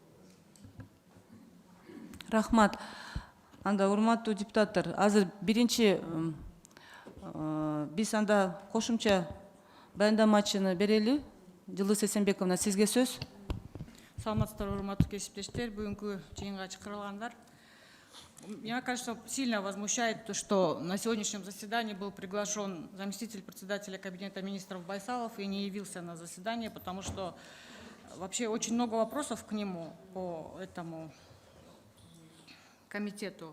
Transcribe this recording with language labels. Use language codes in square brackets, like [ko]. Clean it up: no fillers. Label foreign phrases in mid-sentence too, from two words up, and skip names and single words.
[ky] Рахмат. Анда урматтуу депутаттар, азыр биринчи биз анда кошумча баяндамачыны берели. Жылы Эсенбековна, сизге сөз. Саламатсыздар, урматтуу кесиптештер, бүгүнкү жыйынга чакырылгандар. [ru] Меня, кажется, сильно возмущает то, что на сегодняшнем заседании был приглашен заместитель председателя Кабинета министров Байсалов и не явился на заседание, потому что вообще очень много вопросов к нему по этому комитету.